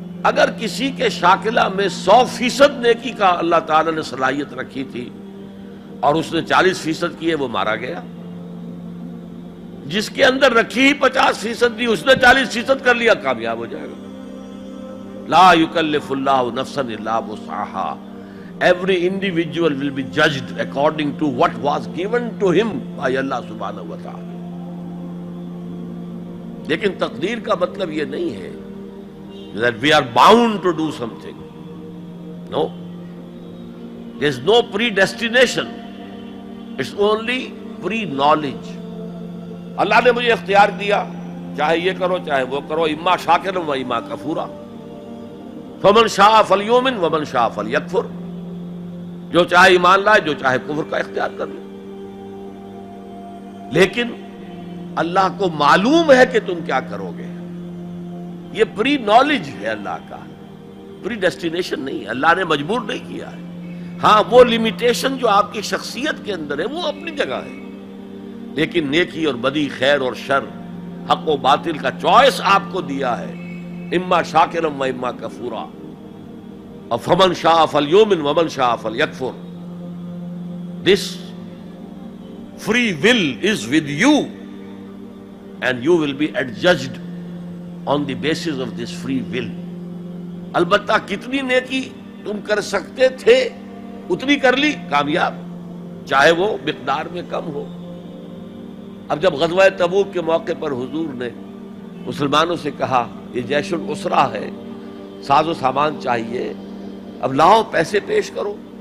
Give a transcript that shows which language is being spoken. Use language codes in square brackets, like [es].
[ur] اگر کسی کے شاکلہ میں 100% نیکی کا اللہ تعالیٰ نے صلاحیت رکھی تھی اور اس نے 40% کی ہے، وہ مارا گیا. جس کے اندر رکھی ہی 50% تھی، اس نے 40% کر لیا، کامیاب ہو جائے گا. [ar] لا یکلف اللہ نفسا الا وسعها. [en] Every individual will be judged according to what was given to him by Allah subhanahu wa ta'ala. [ur] لیکن تقدیر کا مطلب یہ نہیں ہے [en] that we are bound to do something. No. There is no predestination. It's only pre-knowledge. [ur] اللہ نے مجھے اختیار دیا، چاہے یہ کرو چاہے وہ کرو، [ar] اما شاکرا و اما کفورا. فمن شاء فلیؤمن ومن شاء فلیکفر. [ur] جو چاہے ایمان لائے، جو چاہے کفر کا اختیار کر لے. لیکن اللہ کو معلوم ہے کہ تم کیا کرو گے. یہ پری نالج ہے اللہ کا، پری ڈیسٹینیشن نہیں ہے. اللہ نے مجبور نہیں کیا ہے. ہاں وہ لمیٹیشن جو آپ کی شخصیت کے اندر ہے وہ اپنی جگہ ہے، لیکن نیکی اور بدی، خیر اور شر، حق و باطل کا چوائس آپ کو دیا ہے. [ar] اما شاکرا و اما کفورا. فمن شاء فلیؤمن ومن شاء فلیکفر. [en] This free will is with you and you will be adjudged on the basis of this free will. [ur] البتہ کتنی نیکی تم کر سکتے تھے اتنی کر لی، کامیاب، چاہے وہ مقدار میں کم ہو. اب جب غزوہ تبوک کے موقع پر حضور نے مسلمانوں سے کہا یہ جیش العسرہ ہے، ساز و سامان چاہیے، اب لاؤ پیسے پیش کرو.